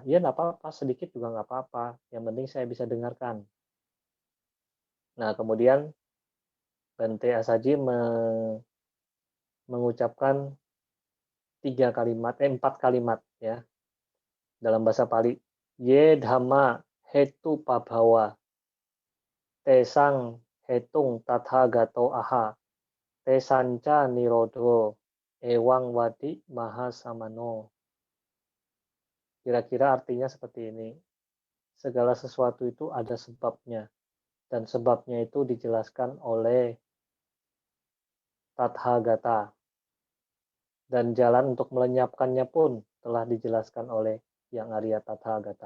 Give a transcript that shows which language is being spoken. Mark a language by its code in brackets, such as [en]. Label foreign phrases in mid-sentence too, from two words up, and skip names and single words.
[id] Ya nggak apa-apa, sedikit juga nggak apa-apa. Yang penting saya bisa dengarkan. Nah, kemudian Bante Asaji mengucapkan 4 kalimat ya dalam bahasa Pali. [pi] Ye dhamma hetu pabhawa tesang hetung tathagato aha tesanca nirodho ewang wadi mahasamano. [id] Kira-kira artinya seperti ini. Segala sesuatu itu ada sebabnya. Dan sebabnya itu dijelaskan oleh Tathagata. Dan jalan untuk melenyapkannya pun telah dijelaskan oleh Yang Arya Tathagata.